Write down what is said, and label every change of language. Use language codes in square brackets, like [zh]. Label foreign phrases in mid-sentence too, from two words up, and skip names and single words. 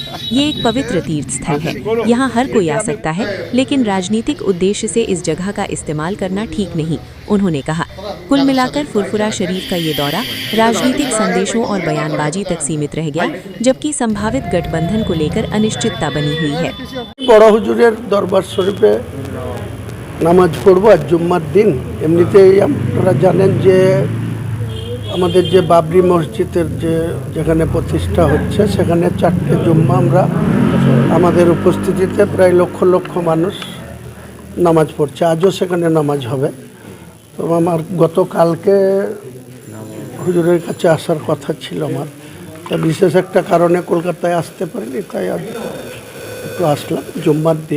[hi] ये एक पवित्र तीर्थ स्थल है, यहाँ हर कोई आ सकता है, लेकिन राजनीतिक उद्देश्य से इस जगह का इस्तेमाल करना ठीक नहीं, उन्होंने कहा। कुल मिलाकर फुरफुरा शरीफ का ये दौरा राजनीतिक संदेशों और बयानबाजी तक सीमित रह गया, जबकि संभावित गठबंधन को लेकर अनिश्चितता बनी हुई है। [bn] বড় হুজুরের দরবার শরীফে নামাজ পড়ব আজ জুম্মার দিন। এমনিতেই আপনারা জানেন যে আমাদের যে বাবরি মসজিদের যেখানে প্রতিষ্ঠা হচ্ছে সেখানে ৪টে জুম্মা আমরা আমাদের উপস্থিতিতে প্রায় লক্ষ লক্ষ মানুষ নামাজ পড়ছে। আজও সেখানে নামাজ হবে। তো আমার গতকালকে হুজুরের কাছে আসার কথা ছিল আমার, তা বিশেষ একটা কারণে কলকাতায় আসতে পারিনি, তাই আজ একটু আসলাম জুম্মার দিন।